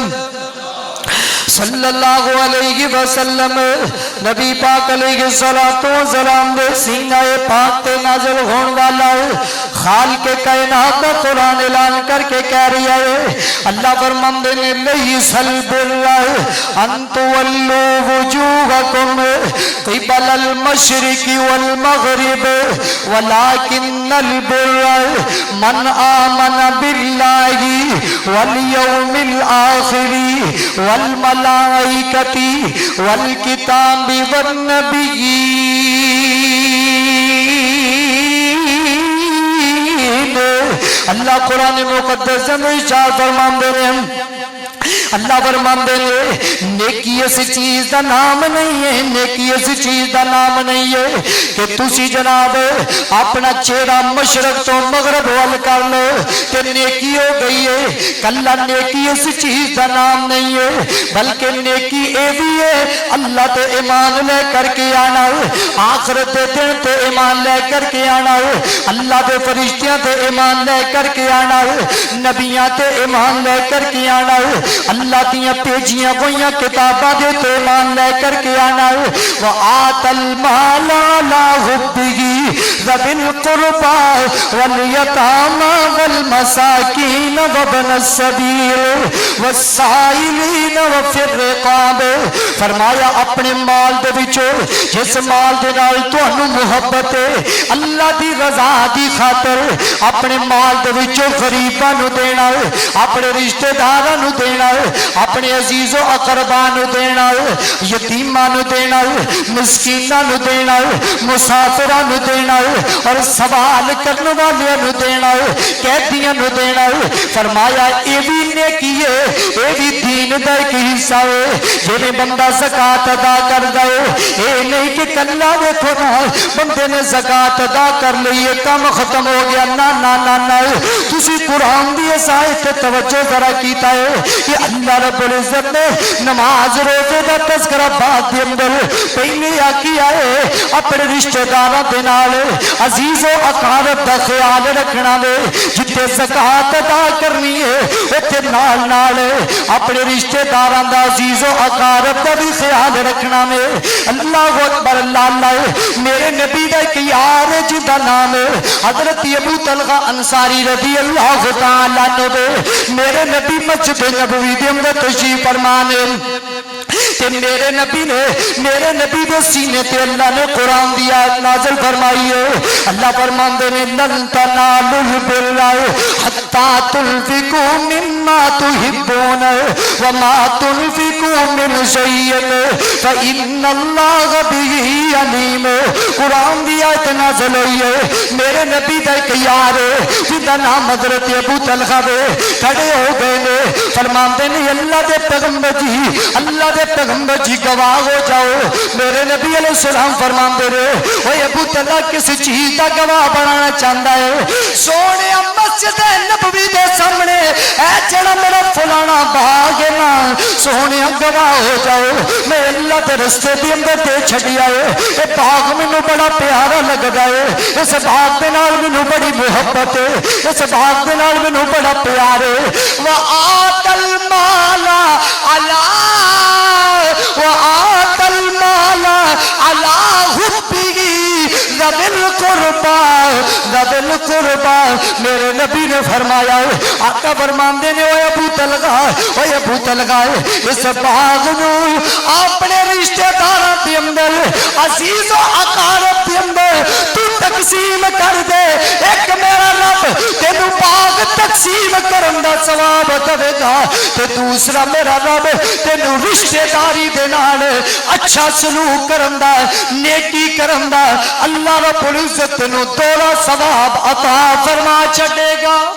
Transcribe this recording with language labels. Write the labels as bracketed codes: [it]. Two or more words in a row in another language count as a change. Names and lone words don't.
[ar] صلی اللہ علیہ وسلم [pa] نبی پاک [ar] علیہ السلام [pa] دے سینہ پاک تے نازل ہون والا خالق کائنات قرآن اعلان کر کے کہہ رہا ہے اللہ فرماندے نے [ar] لیس البر ان تولوا وجوہکم قبل المشرق والمغرب ولكن البر من آمن باللہ والیوم الآخر والملائکۃ والکتاب [pa] والنبیین [ur] اللہ قرآن مقدس میں ارشاد فرماندے ہیں [pa] اللہ فرماندے نے نیکی اس چیز دا نام نہیں ہے نیکی اس چیز دا نام نہیں ہے کہ تسی جناب اپنا چہرہ مشرق تو مغرب وال کر لو تے نیکی ہو گئی ہے کلا نیکی اس چیز دا نام نہیں ہے بلکہ نیکی اے بھی ہے اللہ تے ایمان لے کر کے آنا آخرت دے دن تے ایمان لے کر کے آنا اللہ دے فرشتیاں تے ایمان لے کر کے آنا نبیاں تے ایمان لے کر کے آنا اللہ دیاں پیجیاں گویاں کتاباں دے تو ایمان لے کر کے آنا [ar] وآت المال علی حبہ ذوی القربى والیتامى والمساکین وابن السبیل والسائلین وفی الرقاب [pa] فرمایا اپنے مال دے وچوں جس مال دے نال تانوں محبت ہے اللہ دی رضا دی خاطر اپنے مال دے وچوں غریباں نو دینا اپنے رشتہ داراں نو دینا اپنے عزیز و اقرباں نو دینا یتیماں نو دینا مسکیناں نو دینا مسافراں نو دینا اور سوال کرنے والے نو دینا قیدیاں نو دینا فرمایا اے بھی نیکی ہے اے بھی دین دا ایک حصہ ہے جے بندہ زکات ادا کر دے اے نہیں کہ کلا دیکھو نا بندے نے زکات ادا کر لی کام ختم ہو گیا نا نا نا نا تسی قرآن دی اس آیت تے توجہ ذرا کیتا ہے کہ [ar] اللہ رب العزت [pa] نے نماز روزے دا تذکرہ بعد دے اندر پہلے کیا ہے اپنے رشتہ داراں دے نال عزیز و اقارب دا خیال رکھنا ہے جتے زکات ادا کرنی ہے اوتے نال نال اپنے رشتہ داراں دا عزیز و اقارب دا بھی خیال رکھنا ہے [ar] اللہ اکبر اللہ اللہ [pa] میرے نبی دا ایک یار جدا نام ہے حضرت ابو طلحہ انصاری [ar] رضی اللہ تعالی عنہ [pa] میرے نبی مسجد نبوی دے اندر تشریف فرمانے کہ میرے نبی دے سینے تے اللہ نے قرآن دی آیت نازل فرمائی ہے اللہ فرماندے نے [ar] لن تنالوا البر حتى تنفقوا مما تحبون وما تنفقوا من شيء فإن الله به عليم [pa] قرآن دی آیت نازل ہوئی ہے میرے نبی دا ایک یار جدا نام حضرت ابو طلحہ کھڑے ہو گئے فرماندے نے اللہ دے پیغمبر جی گواہ ہو جاؤ میرے نبی [ar] علیہ السلام [pa] فرماندے رہے [ur] وہ ابو طلحہ کس چیز کا گواہ بنانا چاہتا ہے [pa] سونے مسجد نبوی دے سامنے اے جڑا میرا فلانا باغ ہے نا سونے گواہ ہو جاؤ میں اللہ دے رستے دے اندر دے چھڑیا ہے یہ باغ مینوں بڑا پیارا لگدا ہے اس باغ دے نال مینوں بڑی محبت ہے اس باغ دے نال مینوں بڑا پیار ہے [ar] وآت المال علی وآت المال علی حبہ ذوی القربى [pa] میرے نبی نے فرمایا آقا فرماندے نے اوے ابو طلحہ اس باغ نو اپنے رشتہ داراں دے اندر عزیز و اقارب دے اندر تو تقسیم کر دے ایک میرا رب تینوں باغ تقسیم کرن دا ثواب دے گا تے دوسرا میرا رب تینوں رشتہ داری دے نال اچھا سلوک کرن دا نیکی کرن دا [ar] اللہ رب العزت [pa] تینوں دوہرا ثواب عطا فرما چھڈے گا